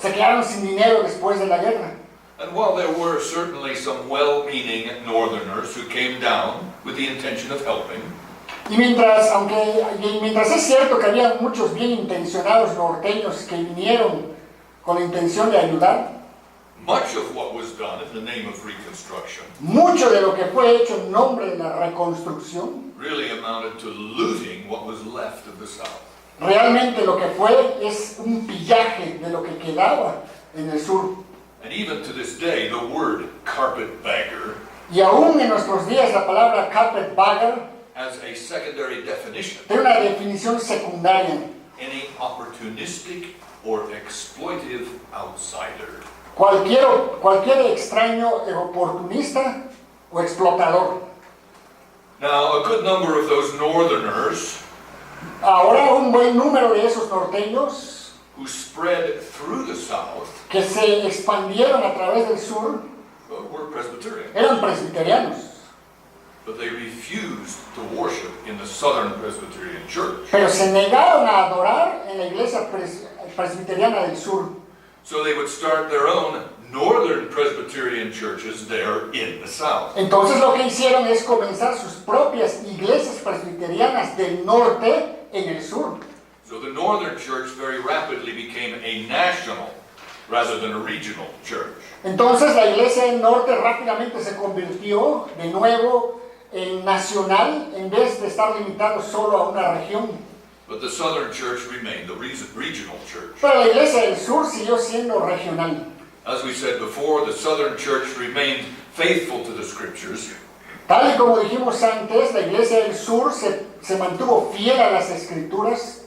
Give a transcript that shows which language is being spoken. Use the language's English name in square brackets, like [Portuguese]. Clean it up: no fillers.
[Spanish] Se quedaron sin dinero después de la guerra. [English] And while there were certainly some well-meaning northerners who came down with the intention of helping, [Spanish] Y mientras es cierto que había muchos bien intencionados norteños que vinieron con la intención de ayudar, [English] much of what was done in the name of Reconstruction [Spanish] mucho de lo que fue hecho en nombre de la reconstrucción, [English] really amounted to looting what was left of the South. [Spanish] realmente lo que fue es un pillaje de lo que quedaba en el sur. [English] And even to this day, the word carpetbagger [Spanish] Y aún en nuestros días la palabra carpetbagger [English] has a secondary definition: [Spanish] tiene una definición secundaria. [English] any opportunistic or exploitive outsider. [Spanish] Cualquier extraño oportunista o explotador. [English] Now, a good number of those northerners [Spanish] Ahora un buen número de esos norteños [English] who spread through the South [Spanish] que se expandieron a través del sur [English] were Presbyterian, [Spanish] eran presbiterianos, [English] but they refused to worship in the Southern Presbyterian Church. [Spanish] pero se negaron a adorar en la iglesia presbiteriana del sur. [English] So they would start their own Northern Presbyterian churches there in the South. [Spanish] Entonces lo que hicieron es comenzar sus propias iglesias presbiterianas del norte en el sur. [English] So the Northern Church very rapidly became a national rather than a regional church. [Spanish] Entonces la iglesia del norte rápidamente se convirtió de nuevo en nacional en vez de estar limitado solo a una región. [English] But the southern church remained the regional church. [Spanish] Pero la iglesia del sur siguió siendo regional. [English] As we said before, the southern church remained faithful to the scriptures. [Spanish] Tal y como dijimos antes, la iglesia del sur se mantuvo fiel a las escrituras